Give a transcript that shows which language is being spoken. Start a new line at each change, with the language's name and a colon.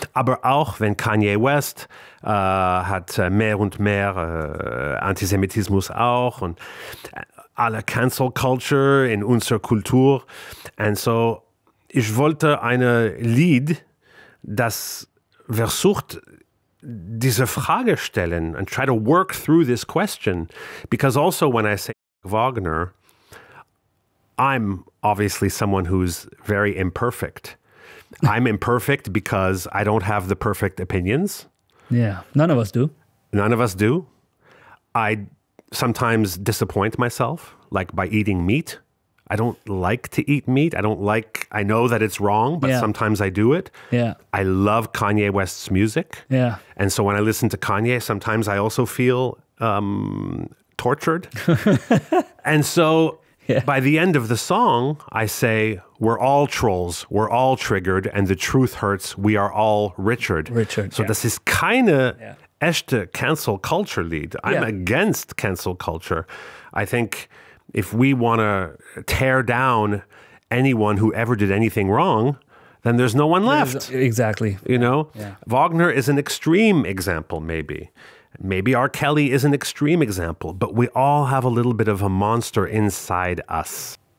German: Aber auch wenn Kanye West hat mehr und mehr Antisemitismus auch und alle Cancel Culture in unserer Kultur. Und so, ich wollte ein Lied, das versucht, diese Frage stellen
English: and try to work through this question. Because also when I say Wagner, I'm obviously someone who's very imperfect. I'm imperfect because I don't have the perfect opinions. Yeah, none of us do. None of us do. I sometimes disappoint myself, like by eating meat. I don't like to eat meat. I know that it's wrong, but sometimes I do it. Yeah. I love Kanye West's music. Yeah. And so when I listen to Kanye, sometimes I also feel tortured. And so by the end of the song, I say, we're all trolls, we're all triggered, and the truth hurts, we are all Richard.
German: So das ist keine echte cancel culture Lied.
English: I'm against cancel culture. I think if we want to tear down anyone who ever did anything wrong, then there's no one left. Exactly. You know? Yeah. Wagner is an extreme example, maybe. Maybe R. Kelly is an extreme example, but we all have a little bit of a monster inside us.